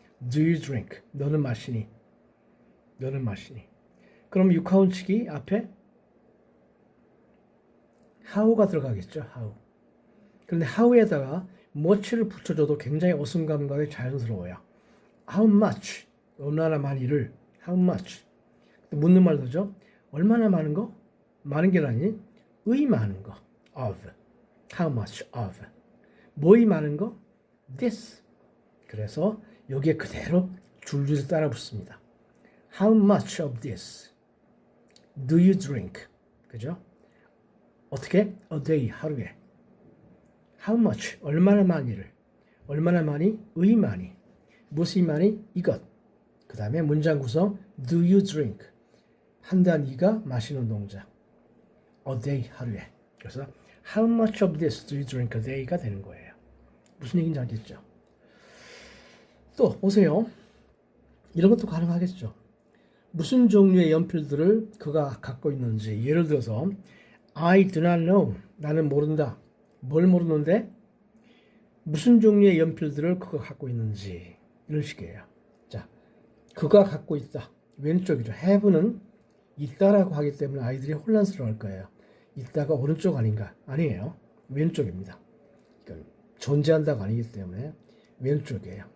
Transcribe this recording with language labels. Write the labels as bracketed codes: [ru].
[en] Do you drink? [ko] 너는 마시니? 너는 마시니? 그럼 6하원칙이 앞에 how가 들어가겠죠. how. 그런데 how에다가 much를 붙여줘도 굉장히 어순감각이 자연스러워요. [en] how much, [ko] 얼마나 많이를, [en] how much. [ko] 묻는 말도죠. 얼마나 많은 거? 많은 게 아니, 의 많은 거, of. [en] how much of. [ko] 뭐의 많은 거? [en] this. [ko] 그래서 여기에 그대로 줄줄이 따라 붙습니다. [en] how much of this do you drink? [ko] 그죠? 어떻게? [en] a day, [ko] 하루에. [en] how much, [ko] 얼마나 많이를. 얼마나 많이? 의 많이. 무엇이 많이? 이것. 그 다음에 문장 구성 [en] do you drink? [ko] 한 단위가 마시는 동작. [en] a day, [ko] 하루에. [en] 그래서 how much of this do you drink a day가 [ko] 되는 거예요. 무슨 얘기인지 알겠죠? 또 보세요. 이런 것도 가능하겠죠. 무슨 종류의 연필들을 그가 갖고 있는지. 예를 들어서 [en] I do not know. [ko] 나는 모른다. 뭘 모르는데? 무슨 종류의 연필들을 그가 갖고 있는지. 이런 식이에요. 자, 그가 갖고 있다. 왼쪽이죠. have는 있다라고 하기 때문에 아이들이 혼란스러워할 거예요. 있다가 오른쪽 아닌가? 아니에요. 왼쪽입니다. 그러니까 존재한다가 아니기 때문에 왼쪽이에요.